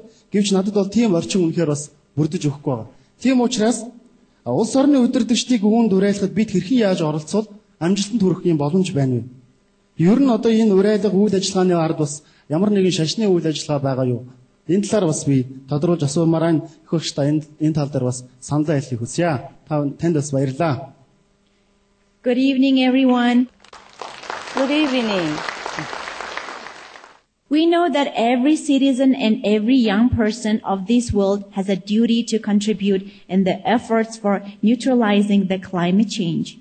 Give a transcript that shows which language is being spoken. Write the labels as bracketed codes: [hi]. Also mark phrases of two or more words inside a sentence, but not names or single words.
[mn] Гэвч надад бол тийм орчин үнэхээр бас бүрдэж өгөхгүй байгаа. Тийм учраас улс орны удирдагчдыг үүнд уриалахад бид хэрхэн яаж оролцвол амжилтанд хүрэх юм боломж байна вэ? Ер нь одоо энэ уриалга үйл ажиллагааны ард бас ямар нэгэн шашны үйл ажиллагаа байгаа юу? Энэ талаар бас би тодруулж асуумаар байна. Их багштай энэ тал дээр бас санал хэлхийг хүсье. Танд бас баярлалаа. [en] Good evening, everyone. Good evening. We know that every citizen and every young person of this world has a duty to contribute in the efforts for neutralizing the climate change.